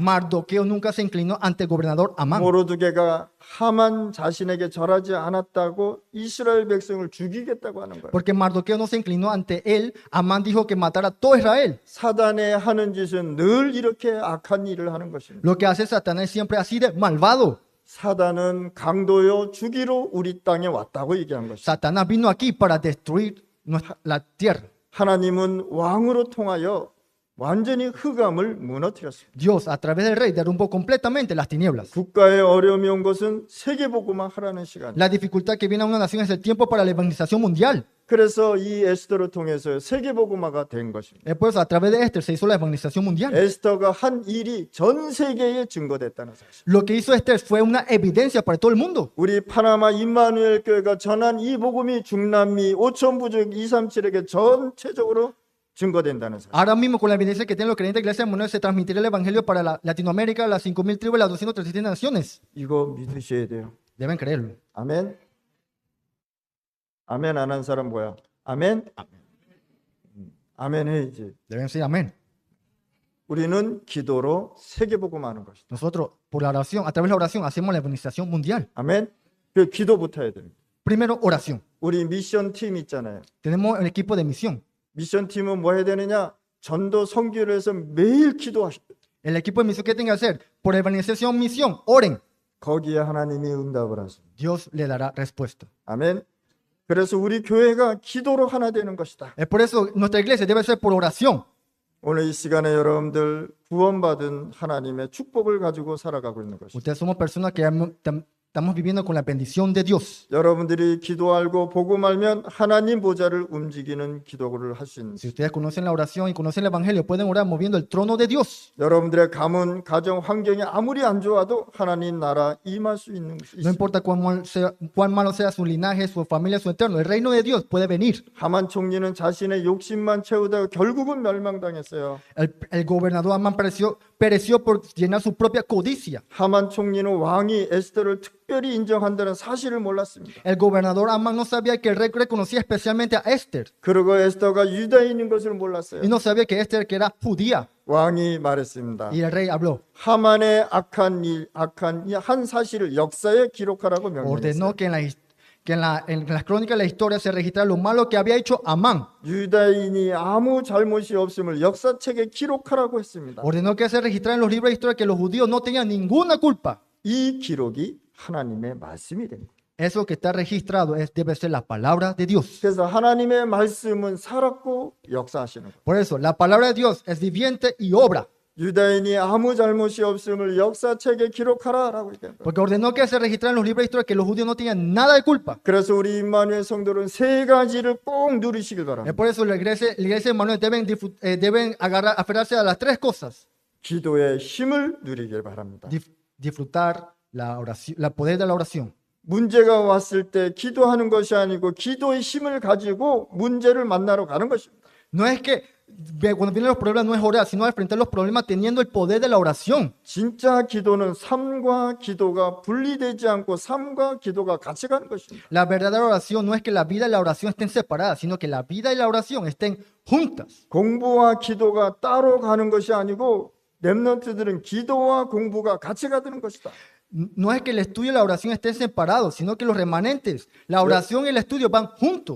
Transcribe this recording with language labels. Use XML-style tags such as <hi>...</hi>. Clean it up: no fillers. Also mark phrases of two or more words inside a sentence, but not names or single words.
<es>Mardoqueo nunca se inclinó ante el gobernador Amán.</es> <ko>모르드게가 하만 자신에게 절하지 않았다고 이스라엘 백성을 죽이겠다고 하는 거예요.</ko> <es>Porque Mardoqueo no se inclinó ante él, Amán dijo que matara a todo Israel.</es> <ko>사단의 하는 짓은 늘 이렇게 악한 일을 하는 것입니다.</ko> <es>Lo que hace Satanás siempre así de malvado.</es> <ko>사단은 강도요 주기로 우리 땅에 왔다고 얘기한 것입니다.</ko> <es>Satanás vino aquí para destruir la tierra.</es> <ko>하나님은 왕으로 통하여 완전히 흑암을 무너뜨렸습니다.</ko> <es>Dios, a través del rey, derrumbó completamente las tinieblas.</es> <ko>국가에 어려움이 온 것은 세계복음화 하라는 시간이에요.</ko> <es>La dificultad que viene a una nación es el tiempo para la evangelización mundial.</es> <ko>그래서 이 에스더를 통해서 세계복음화가 된 것입니다.</ko> <es>Por eso, a través de Esther se hizo la evangelización mundial.</es> <ko>에스더가 한 일이 전 세계에 증거됐다는 사실.</ko> <es>Lo que hizo Esther fue una evidencia para todo el mundo.</es> <ko>우리 파나마 임마누엘 교회가 전한 이 복음이 중남미 5천 부족 237에게 전체적으로 증거된다는 사실.</ko> <es>Ahora mismo, con la evidencia que tienen los creyentes de Iglesia de Manuel, se transmitirá el evangelio para Latinoamérica, las 5.000 tribus y las 237 naciones.</es> <ko>이거 믿으셔야 돼요.</ko> <es>Deben creerlo.</es> <ko>아멘. 아멘 안 한 사람 뭐야? 아멘? 아멘 해야지.</ko> <es>Deben decir amén.</es> <ko>우리는 기도로 세계복음하는 것이다.</ko> <es>Nosotros, por la oración, a través de la oración, hacemos la evangelización mundial.</es> <ko>아멘. 그 기도부터 해야 됩니다.</ko> <es>Primero, oración.</es> <ko>우리 미션 팀 있잖아요.</ko> <es>Tenemos el equipo de misión.</es> <ko>미션 팀은 뭐 해야 되느냐? 전도 선교를 해서 매일 기도하셔야 돼요.</ko> <es>El equipo de misión que tenga que hacer, por evangelización, misión, oren.</es> <ko>거기에 하나님이 응답을 하십니다.</ko> <es>Dios le dará respuesta.</es> <ko>아멘. 그래서 우리 교회가 기도로 하나 되는 것이다.</ko> <es>Es por eso nuestra iglesia debe ser por oración.</es> <ko>오늘 이 시간에 여러분들 구원받은 하나님의 축복을 가지고 살아가고 있는 것입니다.</ko> <es>Ustedes somos personas que estamos viviendo con la bendición de Dios.</es> <ko>여러분들이 기도 알고 복음 알면 하나님 보좌를 움직이는 기도를 할 수 있는.</ko> <es>Si ustedes conocen la oración y conocen el evangelio, pueden orar moviendo el trono de Dios.</es> <ko>여러분들의 가문, 가정, 환경이 아무리 안 좋아도 하나님 나라 임할 수 있는 것이</ko> <es>No</es> <ko>있습니다.</ko> <es>importa cuán malo sea su linaje, su familia, su entorno, el reino de Dios puede venir.</es> <ko>하만 총리는 자신의 욕심만 채우다가 결국은 멸망당했어요.</ko> <es>El gobernador Amán pereció por llenar su propia codicia.</es> <ko>하만 총리는 왕이 에스더를 특별히 인정한다는 사실을 몰랐습니다.</ko> <es>El gobernador Amán no sabía que el rey reconocía especialmente a Esther.</es> <ko>그리고 에스더가 유다인인 것을 몰랐어요.</ko> <es>Y no sabía que Esther que era judía.</es> <ko>왕이 말했습니다.</ko> <es>Y el rey habló.</es> <ko>하만의 악한 한 사실을 역사에 기록하라고 명령했어요.</ko> <es>Ordenó que en las crónicas de la historia se registrara lo malo que había hecho Amán.</es> <ko>유다인이 아무 잘못이 없음을 역사책에 기록하라고 했습니다.</ko> <es>Ordenó que se registrara en los libros de historia que los judíos no tenían ninguna culpa.</es> <ko>이 기록이 하나님의 말씀이 됩니다.</ko> <es>Eso que está registrado debe ser la palabra de Dios.</es> <ko>그래서 하나님의 말씀은 살았고 역사하시는 거예요.</ko> <es>Por eso, la palabra de Dios es viviente y obra.</es> <ko>유다인이 아무 잘못이 없음을 역사책에 기록하라라고 얘기합니다.</ko> <es>Porque ordenó que se registrara en los libros de historia que los judíos no tenían nada de culpa.</es> <ko>그래서 우리 임마누엘 성도는 세 ga지를 꼭 누리시길</ko> <es>Es</es> <ko>바랍니다.</ko> <es>por eso la iglesia de Manuel deben aferrarse a las tres cosas.</es> <ko>기도의 힘을 누리길 바랍니다.</ko> <es>Disfrutar la oración, el poder de la oración.</es> <ko>문제가 왔을 때 기도하는 것이 아니고 기도의 힘을 가지고 문제를 만나러 가는 것입니다.</ko> <es>No es que cuando vienen los problemas no es orar, sino enfrentar los problemas teniendo el poder de la oración.</es> <ko>진짜 기도는 삶과 기도가 분리되지 않고 삶과 기도가 같이 가는 것입니다.</ko> <es>La verdadera oración no es que la vida y la oración estén separadas, sino que la vida y la oración estén juntas.</es> <ko>공부와 기도가 따로 가는 것이 아니고 렘넌트들은 기도와 공부가 같이 가는 것이다.</ko> <es>No es que el estudio y la oración estén separados, sino que los remanentes, la oración y el estudio van juntos.</es>